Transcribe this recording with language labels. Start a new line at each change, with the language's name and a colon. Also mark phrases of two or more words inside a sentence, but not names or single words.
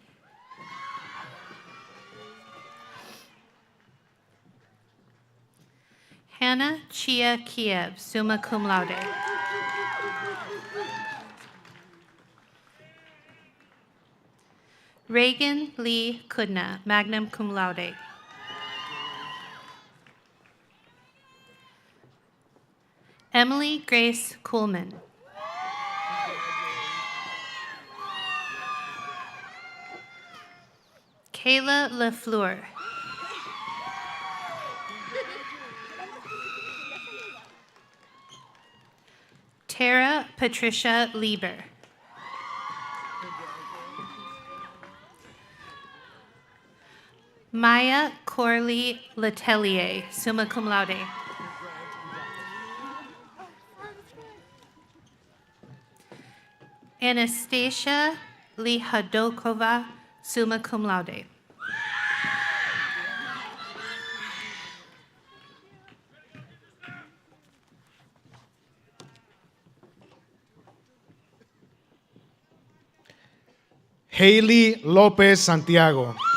English: Hannah Chia Kiev,
Latin: summa cum laude.
English: Reagan Lee Kudna,
Latin: magna cum laude.
English: Emily Grace Kuhlman. Kayla LaFleur. Tara Patricia Lieber. Maya Corley Letelier,
Latin: summa cum laude.
English: Anastasia Lihadokova,
Latin: summa cum laude.
English: Haley Lopez Santiago.